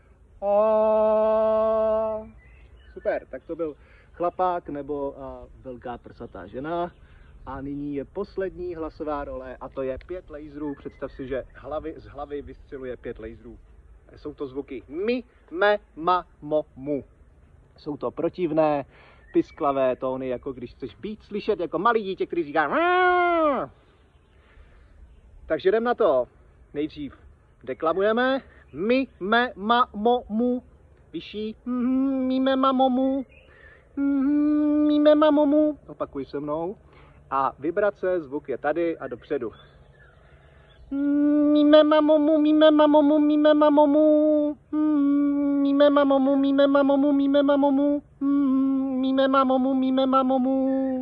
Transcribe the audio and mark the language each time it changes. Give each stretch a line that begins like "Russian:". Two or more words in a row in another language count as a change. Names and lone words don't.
Czech: Super, tak to byl chlapák nebo velká prsatá žena. A nyní je poslední hlasová role a to je 5 laserů. Představ si, že z hlavy vystřeluje 5 laserů. Jsou to zvuky mi, me, ma, mo, mu. Jsou to protivné, pisklavé tóny, jako když chceš být slyšet jako malý dítě, který říká Aaah! Takže jdem na to. Nejdřív deklamujeme mi, me, ma, mo, mu. Vyšší mi, me, ma, mo, mu. Mi, me, ma, mo, mu. Opakuj se mnou. A vibrace, zvuk je tady a dopředu. Míme mamomu, míme mamomu, míme mamomu. Míme mamomu, míme mamomu, míme mamomu. Míme mamomu, míme mamomu.